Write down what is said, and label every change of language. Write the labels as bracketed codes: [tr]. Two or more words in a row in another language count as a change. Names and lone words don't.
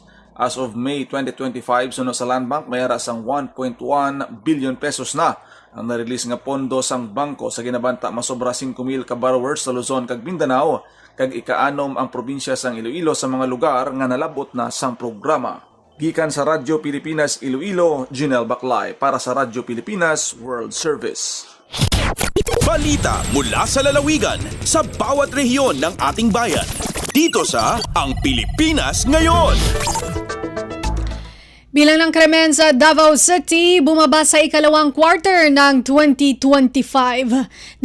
[en] As of May [hil] 2025, suno sa Land Bank, mayara sang 1.1 billion pesos na ang na-release nga pondo sang bangko sa ginabanta masobra 5,000 ka borrowers sa Luzon kag Mindanao, kag ikaanom ang probinsya sang Iloilo sa mga lugar nga nalabot na sang programa. Gikan sa Radyo Pilipinas Iloilo, Janelle Baclay para sa Radyo Pilipinas World Service. [tl] Balita mula sa lalawigan sa bawat rehiyon ng ating bayan. Dito sa Ang Pilipinas Ngayon. Bilang ng krimen sa Davao City, bumaba sa ikalawang quarter ng 2025.